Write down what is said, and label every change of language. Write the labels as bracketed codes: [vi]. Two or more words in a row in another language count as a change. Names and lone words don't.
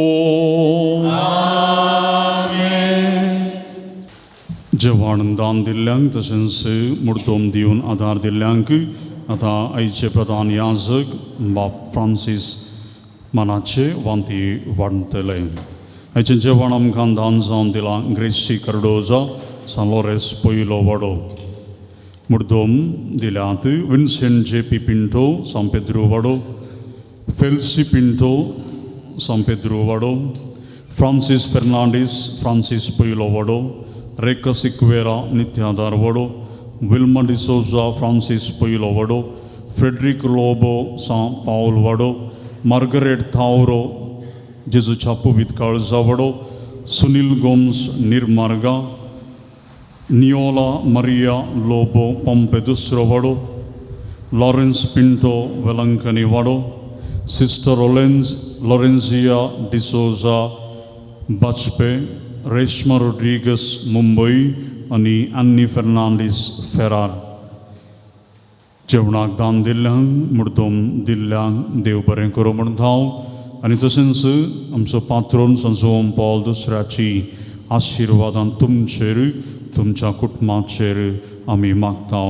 [kok] जेवण दान दिल्ल्यांक तशेंच मुर्तोम दिवन आदार दिल्ल्यांक आतां आयचे प्रधान याजक बाब फ्रांसीस मानाचे वांती वाडटले. आयचें जेवण आमकां दान जावन दिलां ग्रेसी कार्डोजा San Lorenz Poilo Vado. मुर्दोम दिल्यात, Vincent J.P. Pinto, San Pedro Vado, Felsi Pinto, San Pedro Vado, Francis Fernandez, Francis Poilo Vado, Reka Siquera, Nityadar Vado, Wilma de Souza, Francis Poilo Vado, Frederick Lobo, San Paul Vado, Margaret Thauro, Jesu Chapu Vitkalza Vado, Sunil Gomes Nirmarga, Niola Maria Lobo Pompedusro Vado, Lawrence Pinto Velancani Vado, Sister Lorenzia de Souza Bachpe, Reshma Rodriguez Mumbai, आणि Annie Fernandez Ferrar. जेवणाक दान दिल्ल्यांक मुर्दोम दिल्ल्यांक देव बरें करूं म्हणून हांव आनी तशेंच आमचो पात्रोन संत पॉल दुसऱ्याची आशिर्वादान तुमचेर तुमच्या कुटुंबाचेर आमी मागता.